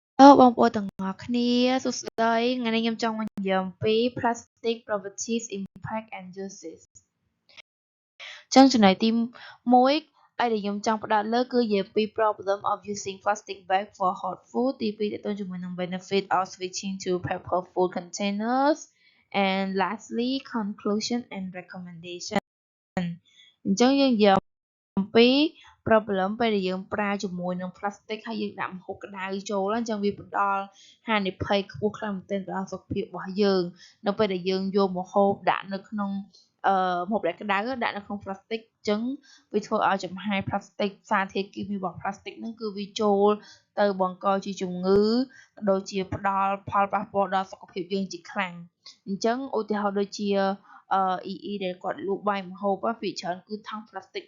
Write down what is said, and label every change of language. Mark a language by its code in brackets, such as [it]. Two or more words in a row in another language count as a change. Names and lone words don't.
[km] បងប្អូនទាំងអស់គ្នាសួស្តីថ្ងៃនេះខ្ញុំចង់និយាយអំពី [en] plastic properties impact and uses [km] ចឹងចំណុចទី1ដែលខ្ញុំចង់ផ្ដោតលើគឺនិយាយពី [en] problem of using plastic bag for hot food [km] ទី2ត ទៅជាមួយនឹង [en] benefit of switching to paper food containers and lastly conclusion and recommendation [km] អញ្ចឹងយើងនិយាយអំពី problem ពេលដែលយើងប្រើជាមួយនឹង plastic ហើយយើងដាក់ម្ហូបក្តៅចូលអញ្ចឹងវាផ្ដល់ហានិភ័យខ្ពស់ខ្លាំងមែនទែនដល់សុខភាពរបស់យើងនៅពេលដែលយើងយកម្ហូបដាក់នៅក្នុងម្ហូបដែលក្តៅដាក់នៅក្នុង plastic អញ្ចឹងវាធ្វើឲ្យចំហាយ plastic សារធាតុគីមីរបស់ plastic ហ្នឹងគឺវាចូលទៅបង្កជាជំងឺដូចជាផ្ដល់ផលប៉ះពាល់ដល់សុខភាពយើងជាខ្លាំងអញ្ចឹងឧទាហរណ៍ដូចជាEE ដែលគាត់លក់បាយម្ហូបភាគច្រើនគឺថង់ plastic